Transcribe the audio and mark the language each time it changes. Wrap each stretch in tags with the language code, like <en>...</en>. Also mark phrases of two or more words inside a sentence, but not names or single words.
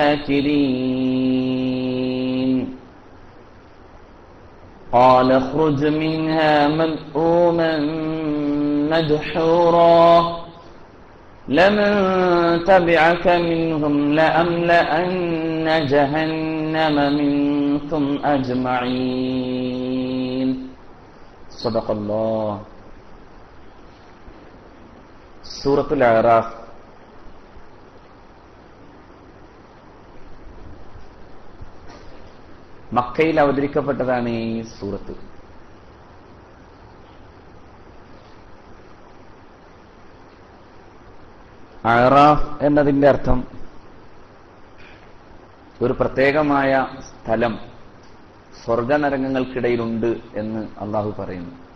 <ar>شاكرين قال اخرج منها مذءوما مدحورا لمن تبعك منهم لأملأن جهنم منكم أجمعين صدق الله.</ar> <ml>سورة الأعراف മക്കയിൽ അവതരിക്കപ്പെട്ടതാണ് ഈ സൂറത്ത്. അഅറാഫ് എന്നതിന്റെ അർത്ഥം ഒരു പ്രത്യേകമായ സ്ഥലം സ്വർഗനരകങ്ങൾക്കിടയിലുണ്ട് എന്ന് അള്ളാഹു പറയുന്നു.</ml>